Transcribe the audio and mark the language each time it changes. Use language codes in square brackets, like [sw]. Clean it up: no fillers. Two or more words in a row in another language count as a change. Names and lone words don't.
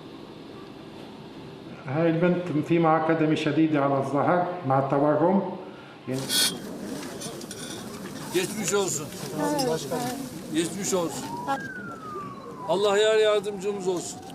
[ar] هاي البنت في معها كدمة شديدة على الظهر مع التورم، [tr] Geçmiş olsun. Geçmiş olsun. Allah yar yardımcımız olsun.